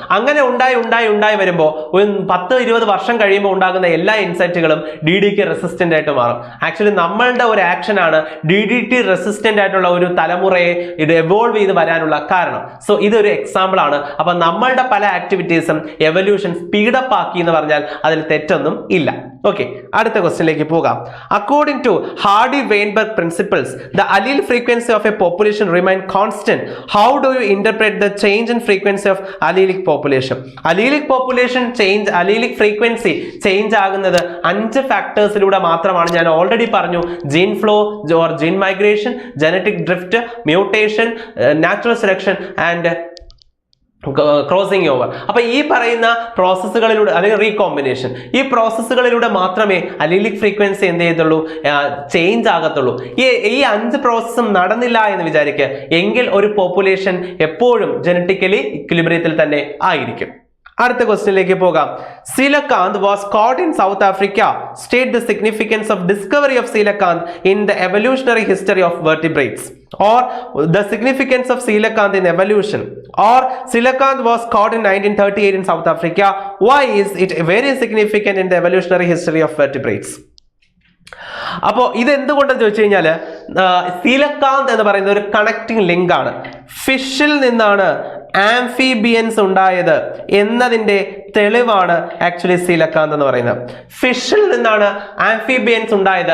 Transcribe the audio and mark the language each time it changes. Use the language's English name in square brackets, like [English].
[Malayalam] അങ്ങനെ ഉണ്ടായി വരുമ്പോൾ ഒരു 10-20 വർഷം കഴിയുമ്പോൾ ഉണ്ടാകുന്ന എല്ലാ ഇൻസെക്റ്റുകളും DDTക്ക് റെസിസ്റ്റന്റ് ആയിട്ട് മാറും. ആക്ച്വലി നമ്മളുടെ ഒരു ആക്ഷൻ ആണ് DDT റെസിസ്റ്റന്റ് ആയിട്ടുള്ള ഒരു തലമുറയെ ഇത് എവോൾവ് ചെയ്ത് വരാനുള്ള കാരണം. സോ ഇതൊരു എക്സാമ്പിൾ ആണ്. അപ്പൊ നമ്മളുടെ പല ആക്ടിവിറ്റീസും എവല്യൂഷൻ സ്പീഡപ്പ് ആക്കി എന്ന് പറഞ്ഞാൽ അതിൽ തെറ്റൊന്നും ഇല്ല. ഓക്കെ, അടുത്ത ക്വസ്റ്റ്യനിലേക്ക് പോകാം. [English] According to Hardy Weinberg principles the allele frequency of a population remain constant. How do you interpret the change in frequency of allelic population? Allelic population change, allelic frequency change [Malayalam] ആകുന്നത് 5 ഫാക്ടേഴ്സിലൂടെ മാത്രമാണ്. ഞാൻ ഓൾറെഡി പറഞ്ഞു, [English] Gene flow or gene migration, genetic drift, mutation, natural selection and crossing over. [Malayalam] അപ്പൊ ഈ പറയുന്ന പ്രോസസ്സുകളിലൂടെ അല്ലെങ്കിൽ recombination, ഈ പ്രോസസ്സുകളിലൂടെ മാത്രമേ അലീലിക് ഫ്രീക്വൻസി എന്ത് ചെയ്യത്തുള്ളൂ, ചേഞ്ച് ആകത്തുള്ളൂ. ഈ 5 പ്രോസസ്സും നടന്നില്ല എന്ന് വിചാരിക്കുക, എങ്കിൽ ഒരു പോപ്പുലേഷൻ എപ്പോഴും ജനറ്റിക്കലി ഇക്വിലിബ്രിയത്തിൽ തന്നെ ആയിരിക്കും. അടുത്ത ക്വസ്റ്റ്യനിലേക്ക് പോകാം. [English] Coelacanth was caught in South Africa. State the significance of discovery of coelacanth in the evolutionary history of vertebrates, or the significance of coelacanth in evolution, or coelacanth was caught in 1938 in South Africa. Why is it very significant in the evolutionary history of vertebrates? [Malayalam] അപ്പോൾ ഇത് എന്തുകൊണ്ടെന്ന് ചോദിച്ചു കഴിഞ്ഞാൽ, coelacanth എന്ന് പറയുന്ന ഒരു connecting link ആണ്. ഫിഷിൽ നിന്നാണ് ആംഫീബിയൻസ് ഉണ്ടായത് എന്നതിൻ്റെ തെളിവാണ് ആക്ച്വലി സീലക്കാന്ത് എന്ന് പറയുന്നത്. ഫിഷിൽ നിന്നാണ് ആംഫിബിയൻസ് ഉണ്ടായത്.